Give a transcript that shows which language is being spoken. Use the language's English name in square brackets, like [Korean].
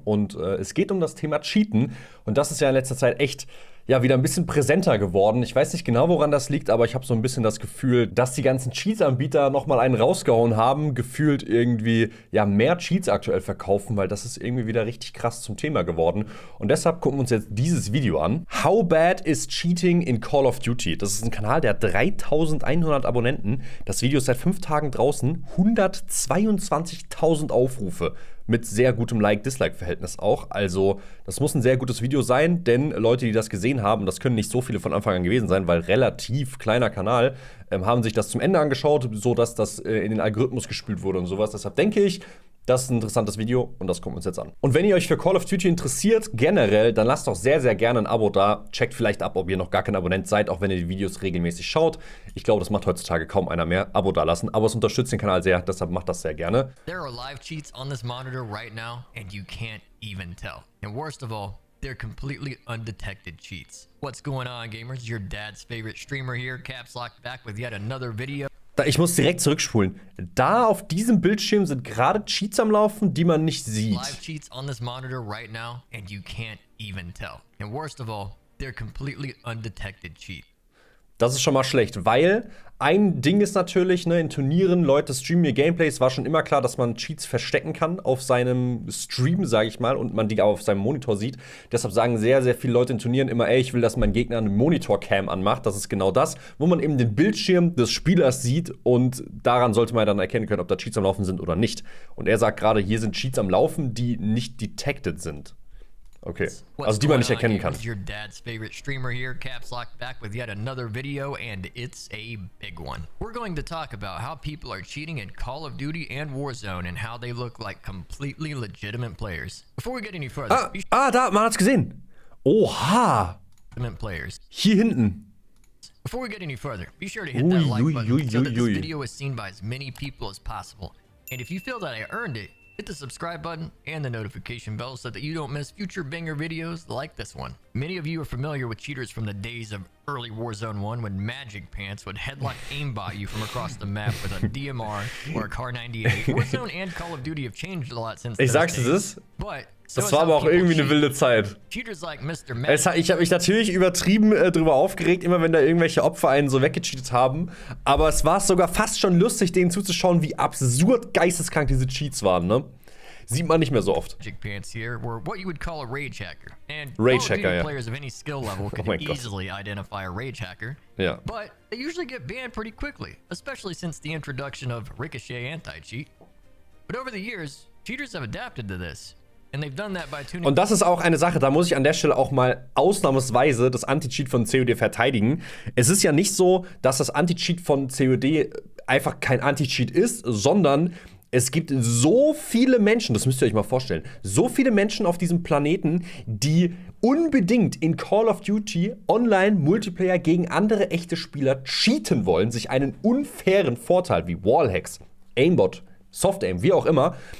[German] Und es geht um das Thema Cheaten und das ist ja in letzter Zeit echt wieder ein bisschen präsenter geworden. Ich weiß nicht genau, woran das liegt, aber ich habe so ein bisschen das Gefühl, dass die ganzen Cheats-Anbieter nochmal einen rausgehauen haben, gefühlt irgendwie mehr Cheats aktuell verkaufen, weil das ist irgendwie wieder richtig krass zum Thema geworden. Und deshalb gucken wir uns jetzt dieses Video an. [English] How bad is cheating in Call of Duty? [German] Das ist ein Kanal, der hat 3100 Abonnenten. Das Video ist seit 5 Tagen draußen, 122.000 Aufrufe. Mit sehr gutem Like-Dislike-Verhältnis auch. Also, das muss ein sehr gutes Video sein, denn Leute, die das gesehen haben, das können nicht so viele von Anfang an gewesen sein, weil relativ kleiner Kanal, haben sich das zum Ende angeschaut, sodass das in den Algorithmus gespült wurde und sowas. Deshalb denke ich, das ist ein interessantes Video und das gucken wir uns jetzt an. Und wenn ihr euch für Call of Duty interessiert, generell, dann lasst doch sehr, sehr gerne ein Abo da. Checkt vielleicht ab, ob ihr noch gar kein Abonnent seid, auch wenn ihr die Videos regelmäßig schaut. Ich glaube, das macht heutzutage kaum einer mehr. Abo da lassen, aber es unterstützt den Kanal sehr, deshalb macht das sehr gerne. [English] There are live cheats on this monitor right now and you can't even tell. And worst of all, they're completely undetected cheats. What's going on, gamers? Your dad's favorite streamer here, Caps Lock, back with yet another video. [German] Ich muss direkt zurückspulen. Da auf diesem Bildschirm sind gerade Cheats am Laufen, die man nicht sieht. [English] Live cheats on this monitor right now and you can't even tell. And worst of all, they're completely undetected cheats. [German] Das ist schon mal schlecht, weil ein Ding ist natürlich, in Turnieren, Leute streamen ihr Gameplays, war schon immer klar, dass man Cheats verstecken kann auf seinem Stream, sage ich mal, und man die auch auf seinem Monitor sieht. Deshalb sagen sehr, sehr viele Leute in Turnieren immer, ey, ich will, dass mein Gegner eine Monitor-Cam anmacht. Das ist genau das, wo man eben den Bildschirm des Spielers sieht und daran sollte man dann erkennen können, ob da Cheats am Laufen sind oder nicht. Und er sagt gerade, hier sind Cheats am Laufen, die nicht detected sind. Okay, also die man nicht erkennen kann. [English] Your dad's favorite streamer here, Caps Lock, back with yet another video, and it's a big one. We're going to talk about how people are cheating in Call of Duty and Warzone and how they look like completely legitimate players. Before we get any further, [German] da, man hat's gesehen. Oha! [English] Players. [German] Hier hinten. [English] Before we get any further, be sure to hit that like button so that this video is seen by as many people as possible. And if you feel that I earned it, hit the subscribe button and the notification bell so that you don't miss future banger videos like this one. Many of you are familiar with cheaters from the days of early Warzone 1 when Magic Pants would headlock aimbot you from across the map with a DMR or a Car 98. Warzone and Call of Duty have changed a lot since [German] Ich sag's es, das war aber auch irgendwie eine wilde Zeit. Ich habe mich natürlich übertrieben drüber aufgeregt, immer wenn da irgendwelche Opfer einen so weggecheatet haben. Aber es war sogar fast schon lustig, denen zuzuschauen, wie absurd geisteskrank diese Cheats waren, ne? Sieht man nicht mehr so oft. [English] Magic Pants here were what you would call a rage hacker. And rage hacker, ja. Players of any skill level could easily identify a rage hacker. [German] Ja. [English] But they usually get banned pretty quickly, especially since the introduction of Ricochet anti-cheat. But over the years, cheaters have adapted to this. [German] Und das ist auch eine Sache, da muss ich an der Stelle auch mal ausnahmsweise das Anti-Cheat von COD verteidigen. Es ist ja nicht so, dass das Anti-Cheat von COD einfach kein Anti-Cheat ist, sondern es gibt so viele Menschen, das müsst ihr euch mal vorstellen, so viele Menschen auf diesem Planeten, die unbedingt in Call of Duty Online-Multiplayer gegen andere echte Spieler cheaten wollen, sich einen unfairen Vorteil wie Wallhacks, Aimbot, Soft-Aim, wie auch immer,